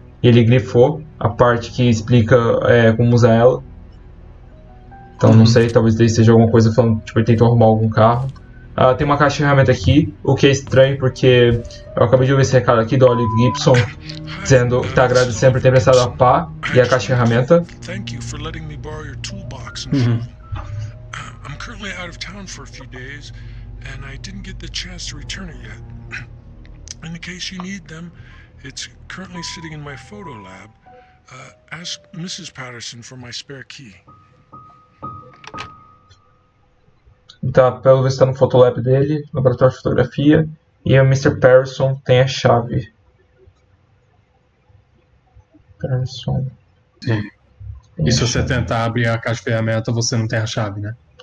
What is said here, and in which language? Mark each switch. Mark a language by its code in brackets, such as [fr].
[pt] E ele grifou a parte que explica como usar ela. Então não sei, talvez daí seja alguma coisa falando, tipo, ele tentou arrumar algum carro. Tem uma caixa de ferramenta aqui, o que é estranho porque eu acabei de ouvir esse recado aqui do Oliver Gibson dizendo que tá agradecendo por ter prestado a pá e a caixa de ferramenta. [en] Thank you for letting me borrow your toolbox and shovel. I'm currently out of town for a few days, and I didn't get the chance to return it yet. In the case you need them, it's currently sitting in my photo lab. Ask Mrs. Patterson for my spare key. [pt] Tá, pelo visto tá no Photolab dele, laboratório de fotografia, e o Mr. Patterson tem a chave. Patterson. Sim. E se você tentar abrir a caixa de ferramenta, você não tem a chave, né?